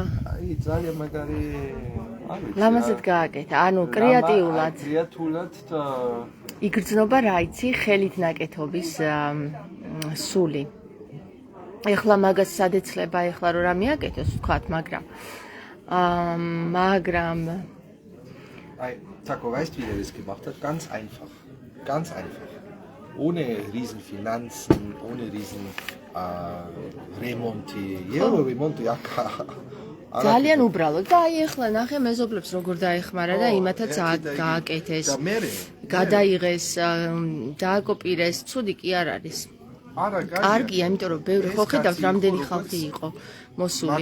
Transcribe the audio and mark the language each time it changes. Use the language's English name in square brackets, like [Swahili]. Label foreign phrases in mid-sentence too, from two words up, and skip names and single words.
[Georgian] აი ძალიან მაგარი ლამაზად გააკეთა, ანუ კრეატიულად. კრეატიულად და იგრძნობა რა იცი, ხელით ნაკეთობის სული. ეხლა მაგას სადეცლება, ეხლა რომ რა მიაკეთოს, ვთქვათ, მაგრამ [German] Ei, Taco, weißt du, wie der das gemacht hat? Ganz einfach. Ganz einfach. Ohne riesen Finanzen, ohne riesen Remonte. Jero Remonte, ja. [Georgian] ძალიან უბრალოდ და აი ეხლა ნახე მეზობლებს როგორ დაეხმარა და იმათაც გააკეთეს. გადაიღეს, დააკოპირეს, ცუდი კი არ არის. არა, კარგია, იმიტომ რომ ბევრი ხო ხედავთ რამდენი ხალხი იყო მოსული.